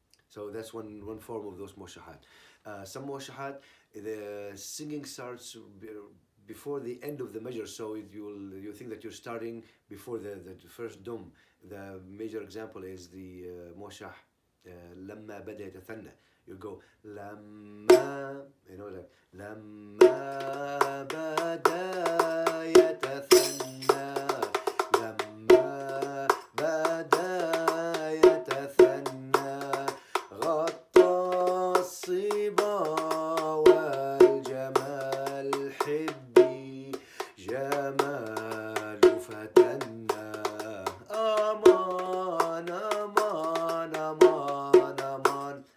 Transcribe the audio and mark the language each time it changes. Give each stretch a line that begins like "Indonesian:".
English: So that's one form of those muwashahat. Some muwashahat, the singing starts before the end of the measure, so you think that you're starting before the first dum. The major example is the muwashah لما بدأ يتثنى. You go
Arabic: لما, like لما بدأ يتثنى, لما بدأ يتثنى غطى الصبا والجمال حبي جمال فتنا أمان أمان أمان أمان.